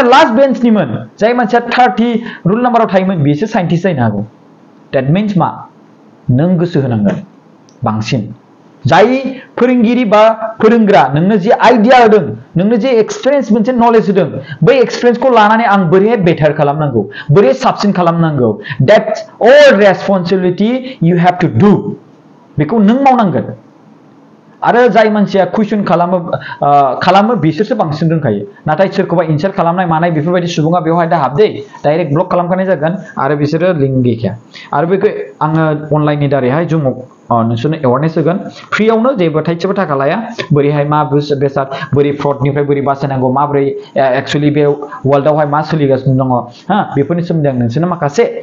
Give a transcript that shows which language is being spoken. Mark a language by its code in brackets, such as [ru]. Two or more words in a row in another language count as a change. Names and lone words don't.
[brx] लास्ट बेन्चनिमोन जाय मानसिया 30 रुल नाम्बाराव थायोमोन बेसो साइन्टिस्ट जानो हागौ [en] that means [brx] मा नों गोसो होनांगोन बांसिन जाय फोरोंगिरि बा फोरोंग्रा नोंनो जे आइडिया होदों नोंनो जे एक्सपीरियेन्स मोनसे नलेज होदों बै एक्सपीरियेन्सखौ लानानै आं बोरैहाय बेटार खालामनांगौ बोरै साबसिन खालामनांगौ [en] that's all responsibility you have to [brx] डू बेखौ नों मावनांगोन आरो जाय मानसिया कुइसन खालामो बिसोरसो बांसिन रोंखायो नाथाय सोरखौबा इनसाल्ट खालामनाय मानाय बेफोरबायदि सुबुङा बेवहाय दा हाबदे [en] direct block [brx] खालामखानाय जागोन आरो बिसोरो लिंक गैखाया आरो बेखौ आङो अनलाइननि दारैहाय जुमाव नोंसोरनो एवारनेस होगोन फ्रियावनो जेबो थाइसेबो थाखा लाया बोरैहाय मा बेसाद बोरै फ्रडनिफ्राय बोरै बासायनांगौ माबोरै एक्चुअली बे वर्ल्डआवहाय मा सोलिगासिनो दङ बेफोरनि सोमोन्दै आं नोंसोरनो माखासे